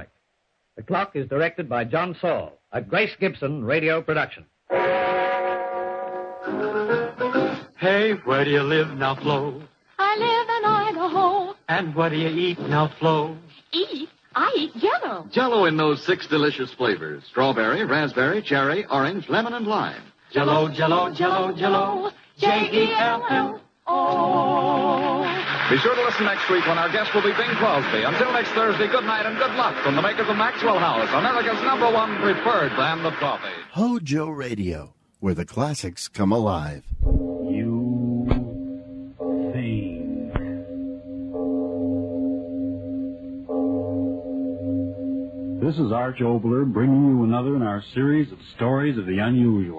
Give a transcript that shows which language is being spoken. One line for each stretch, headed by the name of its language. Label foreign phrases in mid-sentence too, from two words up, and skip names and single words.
English: The Clock is directed by John Saul, a Grace Gibson radio production. Hey, where do you live now, Flo? I live in Idaho. And what do you eat now, Flo? Eat? I eat jello. Jell-O. Jell-O in those 6 delicious flavors. Strawberry, raspberry, cherry, orange, lemon, and lime. Jell-O, Jell-O, Jell-O, Jell-O. Jell-O. Be sure to listen next week when our guest will be Bing Crosby. Until next Thursday, good night and good luck from the makers of Maxwell House, America's #1 preferred brand of coffee. HOJO Radio, where the classics come alive. This is Arch Obler bringing you another in our series of stories of the unusual.